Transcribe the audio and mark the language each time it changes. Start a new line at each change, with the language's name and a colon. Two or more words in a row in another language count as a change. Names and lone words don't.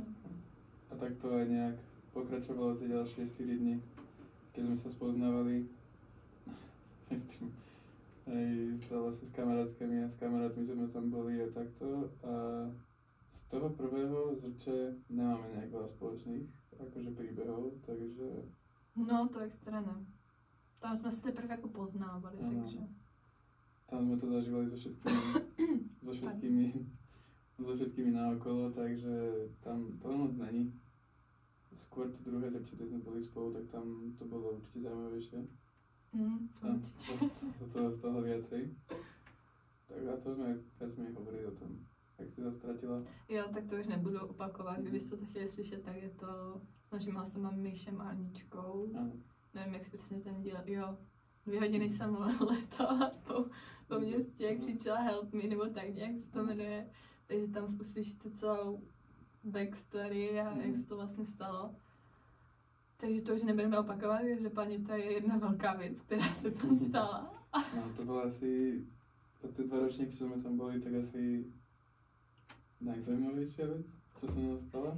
Slovak: A tak to aj nejak pokračovalo tie ďalšie 4 dni, keď sme sa spoznávali. Aj vlastne s kamarátkami a s kamarátmi sme tam boli a takto. A z toho prvého Zrče nemáme nejak veľa spoločných akože príbehov, takže...
Czech: No, to extra ne. Tam jsme se teprve jako poznávali, takže...
Slovak: Tam sme to zažívali so všetkými naokolo, takže tam toho moc není. Skôr to druhé Zrče, keď sme boli spolu, tak tam to bolo určite zaujímavejšie. Tam to stalo viacej. Tak a to sme viac menej hovorili o tom, jak si sa stratila.
Czech: Jo, tak to už nebudu opakovat, kdybyste to chtěli slyšet, tak je to s naším hostama Míšem a Aničkou. Nevím, jak si přesně ten díl, jo. 2 hodiny jsem letala po městě, jak křičela
English: help me,
Czech: nebo tak nějak se to jmenuje. Takže tam uslyšíte celou backstory a jak se to vlastně stalo. Takže to už nebudeme opakovat, takže paní, to je jedna velká věc, která se tam stala. No, to bylo asi, za ty 2 ročníky, co jsme tam byli, tak asi najzajímavější věc, co se nám stala.